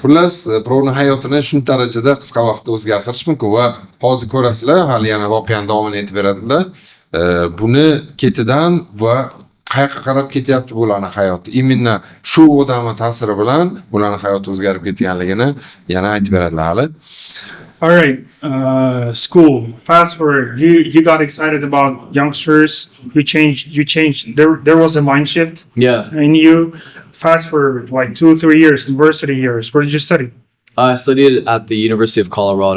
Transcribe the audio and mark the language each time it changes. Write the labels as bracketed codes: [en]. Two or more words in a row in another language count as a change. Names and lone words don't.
[uz] Xullas, birovning hayotini shuncha darajada qisqa vaqtda o'zgartirish mumkin va hozir ko'rasizlar, hali yana voqeani davom etib beradilar. Buni ketidan va qayerga qarab ketyapti bularning hayoti. Imенно shu odamning ta'siri bilan bularning hayoti o'zgarib ketganligini yana aytib beradilar hali. [en] All right, school. Fast forward. You got excited about youngsters. You changed. There was a mind shift. Yeah. In you. Fast forward like 2-3 years, university years. Where did you study? I studied at the University of Colorado.